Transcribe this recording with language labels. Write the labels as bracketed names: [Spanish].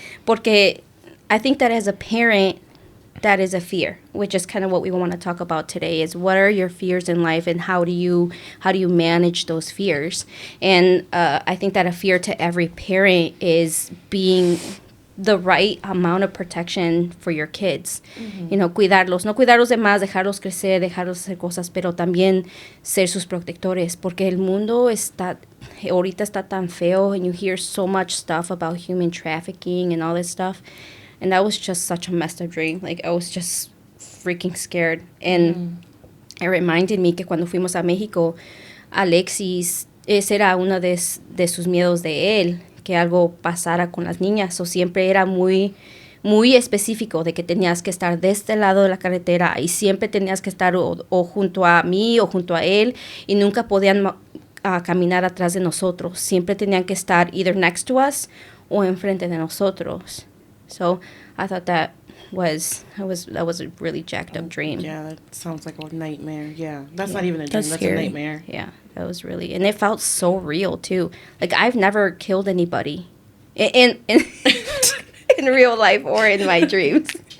[English] Porque I think that as a parent, that is a fear, which is kind of what we want to talk about today, is what are your fears in life and how do you manage those fears? And I think that a fear to every parent is being the right amount of protection for your kids. [Spanish] You know, cuidarlos, no cuidarlos de más, dejarlos crecer, dejarlos hacer cosas, pero también ser sus protectores, porque el mundo ahorita está tan feo, and you hear so much stuff about human trafficking and all this stuff. [English] And that was just such a messed up dream. Like, I was just freaking scared. [Spanish] And it reminded me que cuando fuimos a México, Alexis, ese era uno de sus miedos de él, que algo pasara con las niñas. O siempre era muy, muy específico de que tenías que estar de este lado de la carretera y siempre tenías que estar o junto a mí o junto a él, y nunca podían caminar atrás de nosotros. Siempre tenían que estar either next to us o enfrente de nosotros. [English] So I thought that was a really jacked up dream. Yeah, that sounds like a nightmare. Yeah, that's not even a dream. That's scary. A nightmare. Yeah, that was really, and it felt so real too. Like, I've never killed anybody in in real life or in my dreams.